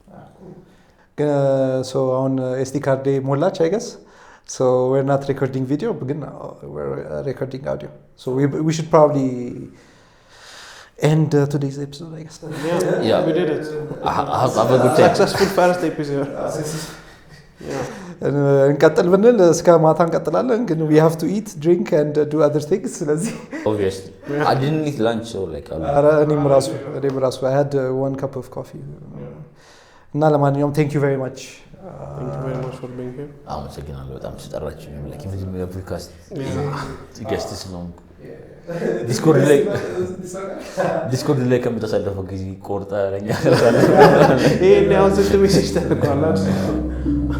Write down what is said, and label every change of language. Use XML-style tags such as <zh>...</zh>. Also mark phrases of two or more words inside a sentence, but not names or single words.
<en>so on SD card ሞላች I guess so we're not recording video but we're recording audio so we should probably end today's episode I guess we did it have a good time successful first episode</en> <am>እንቀጥል ብንል እስከ ማታ እንቀጥላለን ግን</am> <en>we have to eat drink and do other things ስለዚህ obviously I didn't eat lunch so like</en> <am>እኔም ራሱ</am> <en>I had 1 cup of coffee</en> <am>እና ለማንኛውም</am> <en>thank you very much for being here</en> <am>አመሰግናለሁ በጣም ስለጠራችሁ</am> <en>like even the podcast guests</en> <am>ነው ዲስኮርድ ላይ ከምታሳልፈው ጊዜ ቆርጣ ለኛ ይሄ ነው ስንት ሜሴጅ ተልኳል</am>